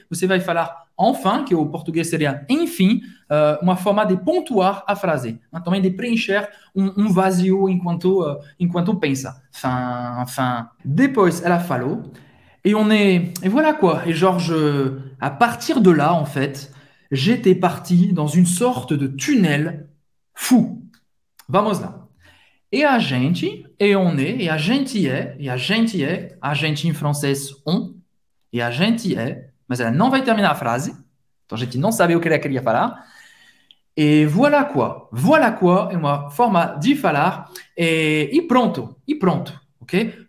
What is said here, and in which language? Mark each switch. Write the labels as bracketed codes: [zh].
[pt] Você vai falar enfin, que o português seria enfim, uma forma de pontuar a frase, também de preencher um vazio enquanto pensa. [fr] Fin. [pt] Depois ela falou, [fr] et voilà quoi. Et Georges, à partir de là, en fait, j'étais parti dans une sorte de tunnel fou. [pt] Vamos lá. E a gente, e on est, e a gente é, a gente em francês on, e a gente é, mas ela não vai terminar a frase, então a gente não sabe o que ela queria falar. E [fr] voilà quoi [pt] é uma forma de falar, e pronto, ok?